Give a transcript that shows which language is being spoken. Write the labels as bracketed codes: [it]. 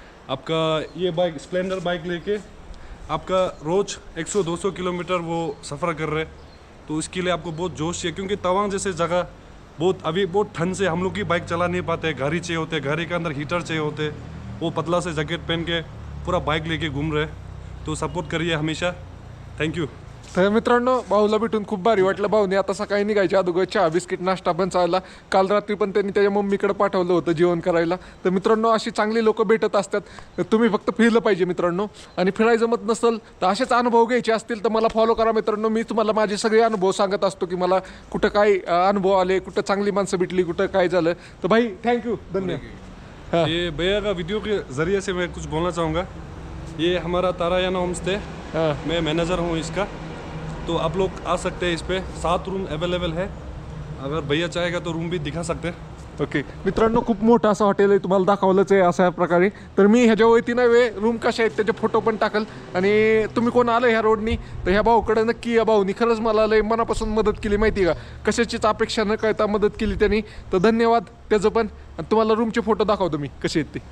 [hi] आपका ये bike Splendor bike लेके आपका रोज़ 100-200 किलोमीटर वो सफ़र कर रहे, तो इसके लिए आपको बहुत जोश चाहिए, क्योंकि तवांग जैसे जगह अभी बहुत ठंड से हम लोग की बाइक चला नहीं पाते. गाड़ी चाहिए होते, गाड़ी के अंदर हीटर चाहिए होते, वो पतला से जैकेट पहन के पूरा बाइक लेके घूम रहे. तो सपोर्ट करिए हमेशा. Thank you. [mr] तर मित्रांनो भाऊला भेटून खूप भारी वाटलं. भाऊने आता सकाळी निघायच्या अगोदर चहा बिस्किट नाश्ता पण चालला. काल रात्री पण त्यांनी त्याच्या मम्मीकडे पाठवलं होतं जेवण करायला. तर मित्रांनो अशी चांगली लोक भेटत असतात. तर तुम्ही फक्त फिरलं पाहिजे मित्रांनो. आणि फिरायचं जमत नसेल तर असेच अनुभव घ्यायचे असतील तर मला फॉलो करा मित्रांनो. मी तुम्हाला माझे सगळे अनुभव सांगत असतो की मला कुठं काय अनुभव आले, कुठं चांगली माणसं भेटली, कुठं काय झालं. तर भाई थँक्यू, धन्यवाद. [hi] ये भैया का वीडियो के ज़रिए से मैं कुछ बोलना चाहूँगा. ये हमारा तारायाना होम स्टे, मैं मैनेजर हूँ इसका. तो आप लोग आ सकते हैं. इस पे 7 रूम अवेलेबल है. अगर भैया चाहेगा तो रूम भी दिखा सकते हैं. [mr] ओके मित्रांनो खूप मोठं असं हॉटेल आहे, तुम्हाला दाखवलंच आहे अशा प्रकारे. तर मी ह्याच्या वतीनं रूम कशा आहेत त्याचे फोटो पण टाकल. आणि तुम्ही कोण आलं ह्या रोडनी तर ह्या भाऊकडे नक्की या. भाऊनी खरंच मला लय मनापासून मदत केली माहिती का. कशाचीच अपेक्षा न करता मदत केली त्यांनी. तर धन्यवाद त्याचं पण. आणि तुम्हाला रूमचे फोटो दाखवतो मी कसे आहेत ते.